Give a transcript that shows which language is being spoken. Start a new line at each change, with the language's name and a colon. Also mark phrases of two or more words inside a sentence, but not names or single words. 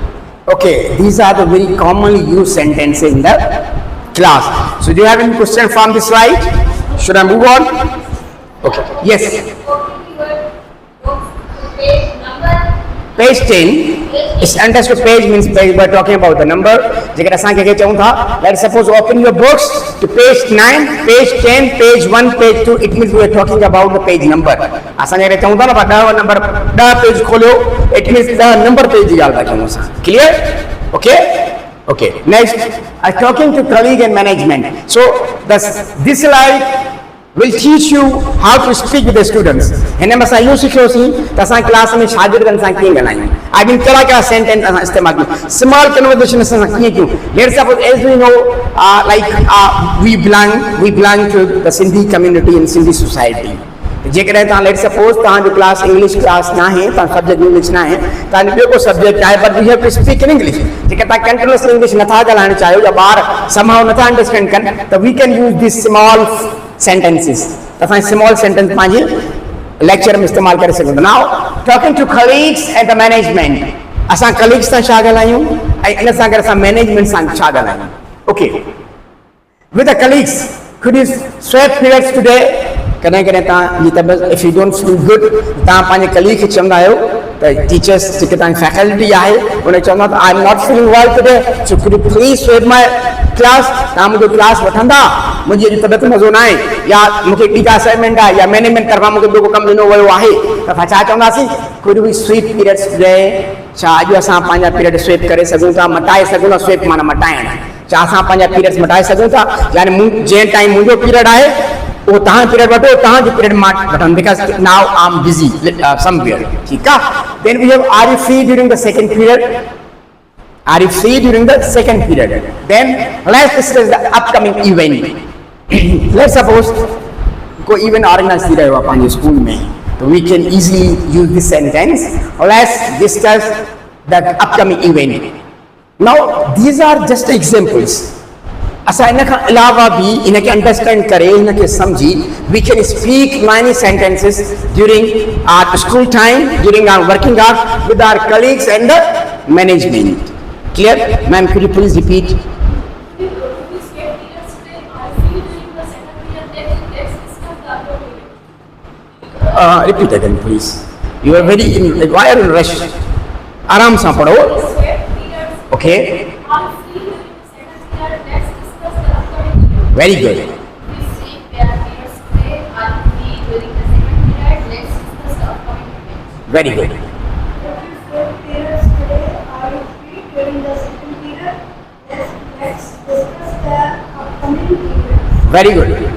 English: Okay, these are the very commonly used sentences in the class. So do you have any question from this slide? Should I move on? Okay. Yes. Open your books to page number Page 10. It's understood page means page. We're talking about the number.
Sindhi: जेकर असां के चऊं था,
English: let's suppose open your books to page 9, page 10, page 1, page 2. It means we are talking about the page number.
Sindhi: असां जेकर चऊं था न 10 नंबर 10 पेज खोलियो,
English: it means
Sindhi: 10
English: number page
Sindhi: जी ॻाल्हि था कयूं असां.
English: Clear? Okay. Okay. Next, talking to colleague and management. So this slide will teach you how to speak with the students.
Sindhi: हिन में असां इहो सिखियोसीं त असां क्लास में शागिर्दनि सां कीअं ॻाल्हायूं।
English: I mean
Sindhi: कहिड़ा कहिड़ा सेंटेंस असां इस्तेमालु कयूं,
English: small conversation
Sindhi: असां कीअं कयूं।
English: let's suppose as we know we belong to the Sindhi community in Sindhi society.
Sindhi: जेकॾहिं तव्हां
English: let's suppose
Sindhi: तव्हांजो क्लास
English: English class
Sindhi: न आहे, तव्हां सब्जेक्ट इंग्लिश न आहे, तव्हांजो ॿियो को सब्जेक्ट आहे,
English: But we have to speak in English.
Sindhi: जेके तव्हां
English: continuously English
Sindhi: नथा ॻाल्हाइणु चाहियो या ॿार समहाउ नथा अंडरस्टैंड कनि, त
English: we can use this small sentences.
Sindhi: त असां
English: small sentence
Sindhi: पंहिंजे लेक्चर में इस्तेमालु करे सघूं था।
English: Now talking to colleagues and the management.
Sindhi: असां कलीग्स सां छा ॻाल्हायूं ऐं इन सां गॾु असां मैनेजमेंट सां छा ॻाल्हायूं।
English: Okay, with the colleagues could you swap periods today?
Sindhi: कॾहिं कॾहिं तव्हांजी तबियत,
English: if you don't feel good,
Sindhi: तव्हां पंहिंजे कलीग खे चवंदा आहियो
English: the teachers
Sindhi: जेके तव्हांजी फैकल्टी आहे उन चवंदा त
English: I am not feeling well today so could you please swap my class
Sindhi: तव्हां मुंहिंजो क्लास वठंदा मुंहिंजी अॼु तबियत मज़ो न आहे या मूंखे ॿी का असाइनमेंट आहे या मैनेजमेंट तरफ़ां मूंखे ॿियो को कमु ॾिनो वियो आहे त असां छा चवंदासीं
English: could we swap periods today
Sindhi: छा अॼु असां पंहिंजा पीरियड स्वीप करे सघूं था मटाए सघूं था स्वीप माना मटाइण छा असां पंहिंजा पीरियड्स मटाए सघूं था यानी जंहिं टाइम मुंहिंजो पीरियड आहे वो तहां पीरियड वठो तहांजो पीरियड मां वठंदुमि
English: because now I am busy somewhere
Sindhi: ठीकु आहे
English: then we have are you free during the second period are you free during the second period then let's discuss the upcoming event let's suppose
Sindhi: कोई इवेंट ऑर्गेनाइज थी रहियो आहे पंहिंजे स्कूल में
English: so we can easily use this sentence let's discuss the upcoming event now these are just examples
Sindhi: असां इन खां अलावा भी इनके अंडरस्टैंड करे इनके समझी
English: we can speak many sentences during our school time during our working hours with our colleagues and the management clear ma'am could you please repeat repeat again please you are very why are you rush
Sindhi: आराम सां पढ़ो
English: okay very good very good very good